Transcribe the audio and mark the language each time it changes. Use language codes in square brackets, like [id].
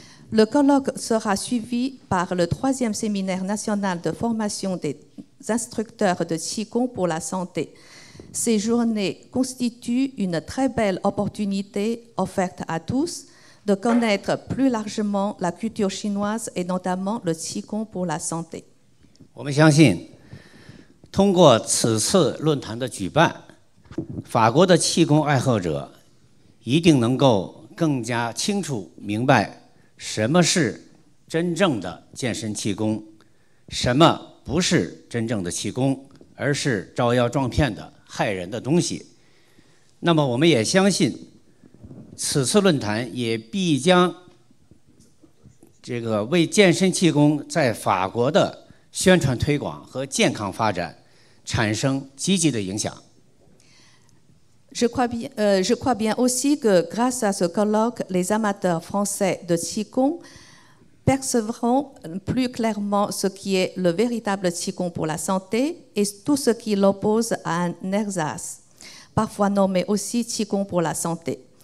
[fr] Le colloque sera suivi par le 3e séminaire national de formation des instructeurs de Qigong pour la santé. Ces journées constituent une très belle opportunité offerte à tous de connaître plus largement la culture chinoise et notamment le Qigong pour la santé. [zh] 我们相信，通过此次论坛的举办，法国的气功爱好者一定能够更加清楚明白什么是真正的健身气功，什么不是真正的气功，而是招摇撞骗的害人的东西。那么我们也相信，此次论坛也必将这个为健身气功在法国的宣传推广和健康发展产生积极的影响。 [fr] Je crois bien aussi que grâce à ce colloque, les amateurs français de Qigong percevront plus clairement ce qui est le véritable Qigong pour la santé et tout ce qui l'oppose à un ersatz, parfois nommé aussi Qigong pour la santé.